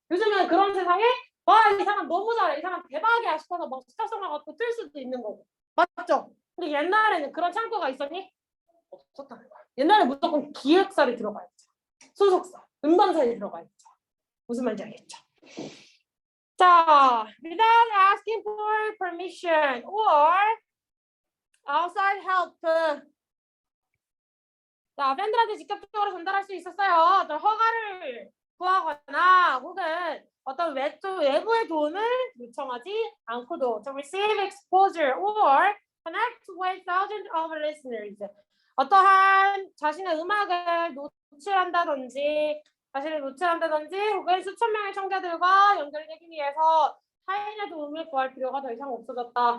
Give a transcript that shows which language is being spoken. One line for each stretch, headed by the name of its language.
Korean: 요즘은 그런 세상에 와, 이 사람 너무 잘해. 이 사람 대박이야 싶어서 막 스타성을 갖고 뜰 수도 있는 거고. 맞죠? 근데 옛날에는 그런 창구가 있었니? 없었다는 거야. 옛날에 무조건 기획사를 들어가야죠. 소속사, 음반사에 들어가야죠. 무슨 말인지 알겠죠?
English: 자, without asking for permission or outside help.
Korean: 자, 팬들한테 직접적으로 전달할 수 있었어요. 어떤 허가를 구하거나 혹은 어떤 외부의 도움을 요청하지 않고도
English: to receive exposure or connect with thousands of listeners.
Korean: 어떠한 자신의 음악을 노출한다든지 혹은 수천 명의 청자들과 연결되기 위해서 타인의 도움을 구할 필요가 더 이상 없어졌다.